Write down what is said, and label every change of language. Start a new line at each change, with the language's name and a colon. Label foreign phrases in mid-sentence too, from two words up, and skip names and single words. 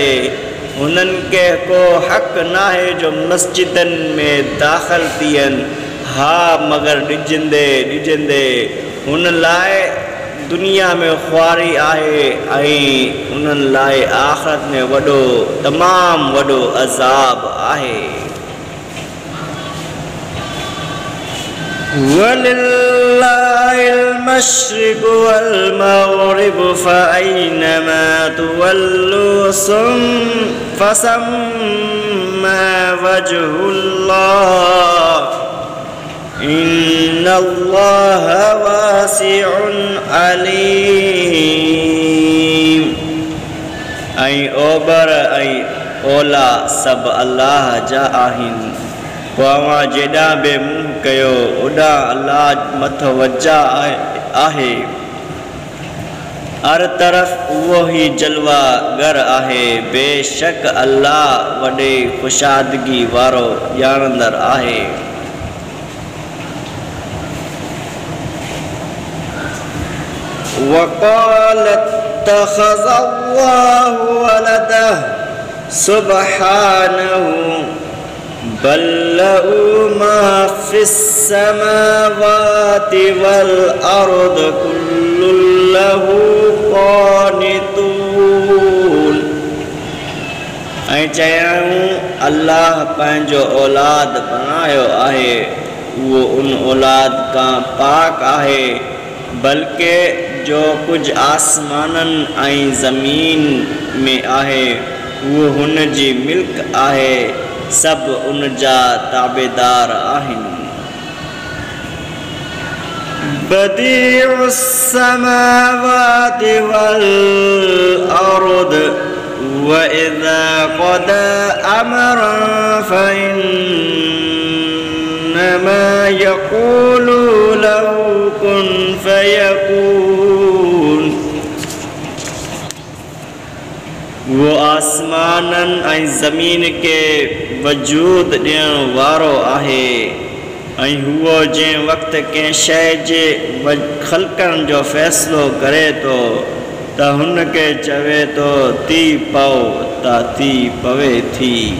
Sindhi: उन्हनि खे को हक़ नाहे जो मस्जिदनि में दाख़िल थियनि हा मगर ॾिजंदे हुन लाइ दुनिया में ख़्वारी आहे ऐं उन्हनि लाइ आख़िरत में वॾो तमामु वॾो अज़ाब आहे।
Arabic: वलिल्लाह المشرق والمغرب فأينما تولوا فثم وجه الله إن الله واسع عليم।
Sindhi: ऐं ओभर ऐं ओला सभु अल्लाह जा आहिनि। पोइ जेॾां बि मुंहुं कयो ओॾां अल्लाह मतवजा आहे। हर तरफ़ उहो ई जलवा गर आहे। बेशक अल्लाह वॾे ख़ुशादगी वारो ॼाणंदड़ आहे।
Arabic: وقالت اتخذ الله ولده سبحانه بل له ما في السماوات والأرض كل له قانتون।
Sindhi: ऐं चयूं अल्लाह पंहिंजो औलाद बणायो आहे उहो उन औलाद खां पाक आहे बल्कि जो कुझु आसमाननि ऐं ज़मीन में आहे उहो हुन जी मिल्क आहे सभु उन जा ताबेदार आहिनि।
Arabic: بديع السماوات والأرض وإذا قضى أمرا فإنما يقول له كن فيكون.
Sindhi: वो आसमाननि ऐं ज़मीन के वजूद ॾियण वारो आहे ऐं हुओ जंहिं वक़्तु कंहिं शइ जे ख़ल्क़नि जो फ़ैसिलो करे थो त हुन खे चवे थो थी पओ त थी पवे थी।